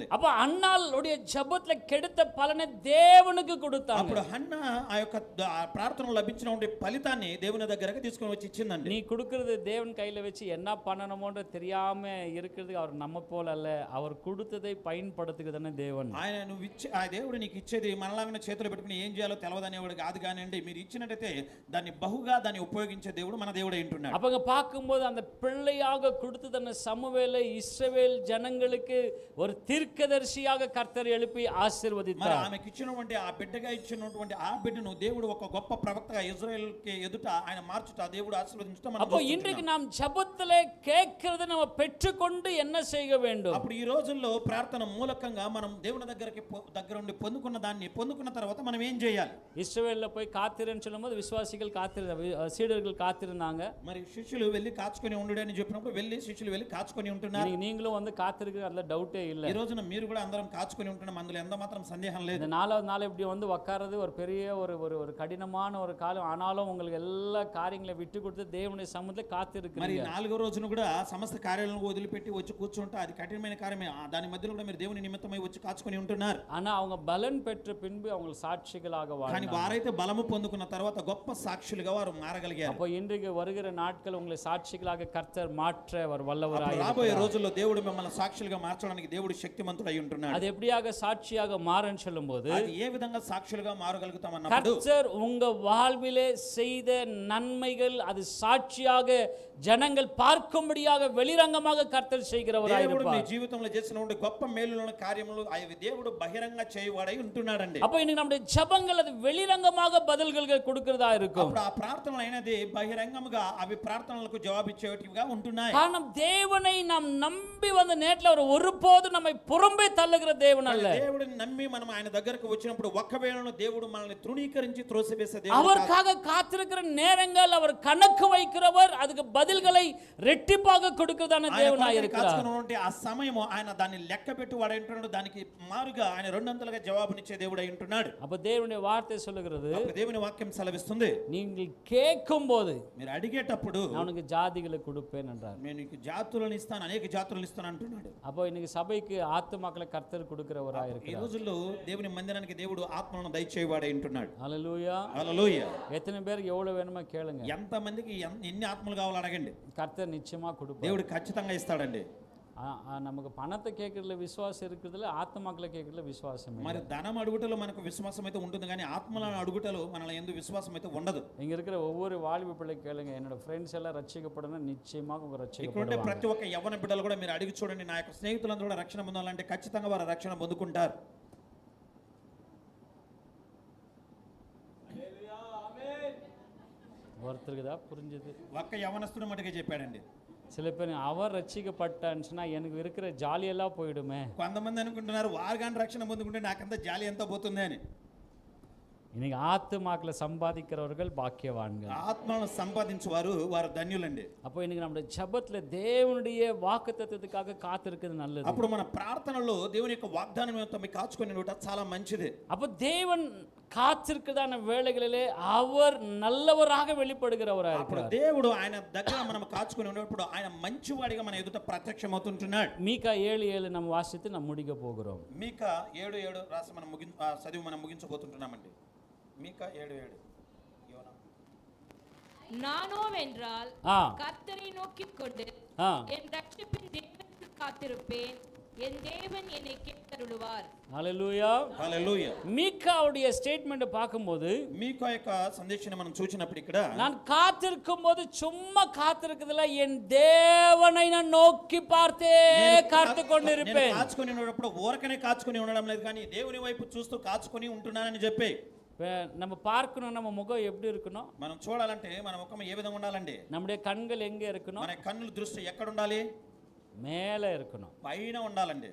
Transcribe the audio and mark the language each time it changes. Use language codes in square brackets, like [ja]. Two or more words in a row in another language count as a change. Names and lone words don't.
[ta] அப்ப அன்னாளுடைய ஜெபத்துல கெடுத்த பலனை தேவனுக்கு கொடுத்தாங்க. [te] అప్పుడు హన్నా ఆ యొక్క ప్రార్థనలో లభించిన ఫలితాన్ని దేవుని దగ్గరకు తీసుకొని వచ్చి ఇచ్చిందండి. [ta] நீ கொடுக்கிறது தேவன் கையில வச்சு என்ன பண்ணணுமோன்ற தெரியாம இருக்கிறது அவர் நம்ம போல அல்ல, அவர் கொடுத்ததை பயன்படுத்துகிறதுன்னு தேவன். [te] ఆయన నువ్వు ఇచ్చే ఆ దేవుడు నీకు ఇచ్చేది మనలాగా చేతులు పెట్టుకుని ఏం చేయాలో తెలవదనేవాడు కాదు కానివ్వండి, మీరు ఇచ్చినట్టయితే దాన్ని బహుగా దాన్ని ఉపయోగించే దేవుడు మన దేవుడు ఏంటున్నాడు. [ta] அப்பங்க பார்க்கும்போது அந்த பிள்ளையாக கொடுத்ததன சமூவேலை இஸ்ரவேல் ஜனங்களுக்கு ஒரு தீர்க்கதரிசியாக கர்த்தர் எழுப்பி ஆசீர்வதித்தார். [te] మరి ఆమెకి ఇచ్చినటువంటి ఆ బిడ్డగా ఇచ్చినటువంటి ఆ బిడ్డను దేవుడు ఒక గొప్ప ప్రవక్తగా ఇజ్రాయెల్కి ఎదుట ఆయన మార్చుట దేవుడు ఆశీర్వదించడం మనం [ta] அப்போ [te] చూస్తున్నాం. [ta] இன்றைக்கு நாம் ஜெபத்திலே கேட்கிறது நம்ம பெற்றுக்கொண்டு என்ன செய்ய வேண்டும்? [te] అప్పుడు ఈ రోజుల్లో ప్రార్థన మూలకంగా మనం దేవుని దగ్గర ఉండి పొందుకున్న దాన్ని పొందుకున్న తర్వాత మనం ఏం చేయాలి? [ta] இஸ்ரவேல்ல போய் காத்திருன்னு சொல்லும்போது விசுவாசிகள் சீடர்கள் காத்திருந்தாங்க. [te] మరి శిష్యులు వెళ్ళి కాచుకొని ఉండు అని చెప్పినప్పుడు వెళ్ళి శిష్యులు వెళ్ళి కాచుకొని ఉంటున్నారు. [ta] நீங்களும் வந்து காத்திருக்கு, அதுல டவுட்டே இல்ல. [te] ఈ రోజున మీరు కూడా అందరం కాచుకొని ఉంటున్నాం, అందులో ఎంత మాత్రం సందేహం లేదు. [ta] இந்த 4வது நாள் இப்படி வந்து உட்கார்றது ஒரு பெரிய ஒரு கடினமான ஒரு காலம். ஆனாலும் உங்களுக்கு எல்லா காரியங்களை விட்டு கொடுத்து தேவனுடைய சமூகத்தில் [te] మరి [ta] காத்திருக்கிறீங்க. [te] 4వ రోజున కూడా సమస్త కార్యాలను వదిలిపెట్టి వచ్చి కూర్చుంటే అది కఠినమైన కార్యమే. దాని మధ్యలో కూడా మీరు దేవుని నిమిత్తం నిమిత్తమై వచ్చి కాచుకొని ఉంటున్నారు. [ta] ஆனா அவங்க பலன் பெற்ற பின்பு அவங்க சாட்சிகளாக [te] కానీ [ta] வாழ்ந்தாங்க. [te] వారైతే బలము పొందుకున్న తర్వాత గొప్ప సాక్షులుగా వారు మారగలిగారు. [ta] அப்போ இன்றைக்கு வருகிற நாட்கள் உங்களை சாட்சிகளாக கர்த்தர் மாற்ற அவர் வல்லவராய் [te] అప్పుడు రాబోయే రోజుల్లో దేవుడు మిమ్మల్ని సాక్షులుగా మార్చడానికి దేవుడు శక్తిమంతుడై ఉంటున్నాడు. [ta] அது எப்படியாக சாட்சியாக மாறன்னு சொல்லும்போது [te] అది ఏ విధంగా సాక్షులుగా మారగలుగుతాం అన్నప్పుడు [ta] கர்த்தர் உங்க வாழ்விலே செய்த நன்மைகள் அது சாட்சியாக ஜனங்கள் பார்க்கும்படியாக வெளிரங்கமாக கர்த்தர் செய்கிறவராய் [te] దేవుడు మీ [ta] இருப்பார். [te] జీవితంలో చేసిన గొప్ప మేలులను కార్యములు అవి దేవుడు బహిరంగ చేయవాడై ఉంటున్నాడండి. [ta] அப்போ இன்னைக்கு நம்முடைய ஜெபங்கள் அது வெளிரங்கமாக பதில்கள் கொடுக்கிறதா இருக்கும். [te] అప్పుడు ఆ ప్రార్థనలు అయినది బహిరంగముగా అవి ప్రార్థనలకు జవాబిచ్చేటివిగా ఉంటున్నాయి. [ta] காரணம் தேவனை நாம் நம்பி வந்த நேரத்துல அவர் ஒருபோதும் நம்மை புறம்பே தள்ளுகிற தேவன் அல்ல. [te] దేవుడిని నమ్మి మనం ఆయన దగ్గరకు వచ్చినప్పుడు ఒక్కవేళను దేవుడు మనల్ని తృణీకరించి త్రోసివేసే దేవుడు కాదు. [ta] அவருக்காக காத்திருக்கிற நேரங்கள் அவர் கணக்கு வைக்கிறவர், அதுக்கு பதில்களை ரெட்டிப்பாக கொடுக்கிறதான தேவனாய் இருக்கிறார். [te] ఆ సమయము ఆయన దాన్ని లెక్క పెట్టి వాడు ఉంటున్నాడు. దానికి మారుగా ఆయన రెండంతలుగా జవాబునిచ్చే దేవుడు అయి ఉంటున్నాడు. [ta] அப்ப தேவனுடைய வார்த்தை சொல்லுகிறது, [te] అప్పుడు దేవుని వాక్యం సెలవిస్తుంది, [ta] நீங்கள் கேட்கும்போது [te] మీరు అడిగేటప్పుడు [ta] நான் உனக்கு ஜாதிகளை கொடுப்பேன் என்றார். [te] నేను నీకు జాతులను ఇస్తాను, అనేక జాతులను ఇస్తాను అంటున్నాడు. [ta] அப்போ இன்னைக்கு సభைக்கு ఆత్మమக்களை కర్తర్ கொடுக்கிறவராய் [te] ఈ [ta] இருக்கிறார். [te] రోజుల్లో దేవుని మందిరానికి దేవుడు ఆత్మలను దయచేవాడే ఉంటున్నాడు. హల్లెలూయా. హల్లెలూయా. [ta] எத்தனை பேருக்கு எவ்வளவு வேணுமோ கேளுங்க, [te] ఎంత మందికి ఎన్ని ఆత్మలు కావాలో అడగండి, [ta] கர்த்தர் நிச்சயமா கொடுப்பார். [te] దేవుడు ఖచ్చితంగా ఇస్తాడండి. [ta] நமக்கு பணத்தை கேட்கறதுல விசுவாசம் இருக்கிறதுல ஆத்மாக்களை கேட்கறதுல விசுவாசம் இல்லை. [te] మరి ధనం అడుగుటలో మనకు విశ్వాసం అయితే ఉంటుంది, కానీ ఆత్మలను అడుగుటలో మనలో ఎందు విశ్వాసం అయితే ఉండదు. [ta] இங்க இருக்கிற ஒவ்வொரு வாலிப பிள்ளை கேளுங்க, என்னோட ஃப்ரெண்ட்ஸ் எல்லாம் [te] రక్షించబడணும், నిశ్చయமாக ఒక ఇక్కడ ఉండే రక్షించబడతారు. ప్రతి ఒక్క యవ్వన బిడ్డలు కూడా మీరు అడిగి చూడండి, నా యొక్క స్నేహితులందరూ కూడా రక్షణ పొందాలంటే ఖచ్చితంగా వారు రక్షణ పొందుకుంటారు. [ta] ஒருத்தருக்கு தான் புரிஞ்சது. [te] ఒక్క యవ్వనస్తుడు మటుకే చెప్పాడండి. [ta] சில பேர் அவர் ரட்சிக்கப்பட்டான்னு சொன்னா எனக்கு இருக்கிற ஜாலியெல்லாம் போயிடுமே. [te] కొంతమంది అనుకుంటున్నారు వారు కానీ రక్షణ పొందుకుంటే నాకంతా జాలి ఎంత పోతుంది అని. [ta] இன்னைக்கு ஆத்துமாக்களை சம்பாதிக்கிறவர்கள் பாக்கியவான்கள். [te] ఆత్మలను సంపాదించువారు వారు ధన్యులండి. [ta] அப்போ இன்னைக்கு நம்முடைய ஜெபத்துல தேவனுடைய வாக்குத்தத்தத்துக்காக காத்திருக்கிறது நல்லது. [te] అప్పుడు మన ప్రార్థనలో దేవుని యొక్క వాగ్దానం నిమిత్తం కాచుకొని ఉండటం చాలా మంచిది. [ta] அப்போ தேவன் காத்திருக்கிறதான வேளைகளிலே அவர் நல்லவராக வெளிப்படுகிறவராக [te] అప్పుడు [ta] இருக்கிறார். [te] దేవుడు ఆయన దగ్గర మనం కాచుకొని ఉన్నప్పుడు ఆయన మంచివాడిగా మన ఎదుట ప్రత్యక్షమవుతుంటున్నాడు. [ta] மீகா 7:7 நம்ம வாசித்து நம்ம முடிக்க போகிறோம். [te] మీకా 7:7 రాసి మనం చదివి మనం ముగించబోతుంటున్నామండి. మీకా 7:7. [ta] நானோவென்றால் ஆ. கர்த்தரை நோக்கிக் கொண்டு ஆ. என் ரட்சிப்பின் தேவனுக்கு காத்திருப்பேன், என் தேவன் என்னை கேட்டருளுவார். ஹல்லேலூயா. [te] హల్లెలూయా. [ta] மீகாவுடைய ஸ்டேட்மெண்ட்டை பார்க்கும்போது [te] మీకా యొక్క సందేశాన్ని మనం చూసినప్పుడు ఇక్కడ [ta] நான் காத்திருக்கும் போது சும்மா காத்திருக்கிறதுல என் தேவனை நான் நோக்கி பார்த்தே காத்து கொண்டிருப்பேன். [te] కాచుకొని ఉన్నప్పుడు ఊరకనే కాచుకొని ఉండడం లేదు, కానీ దేవుని వైపు చూస్తూ కాచుకొని ఉంటున్నానని చెప్పి. [ta] நம்ம பார்க்கணும், நம்ம முகம் எப்படி இருக்கணும், [te] మనం చూడాలంటే మన ముఖం ఏ విధంగా ఉండాలండి? [ta] நம்முடைய கண்கள் எங்க இருக்கணும், [te] మన కన్నుల దృష్టి ఎక్కడ ఉండాలి? [ta] மேலே இருக்கணும், [te] పైన ఉండాలండి,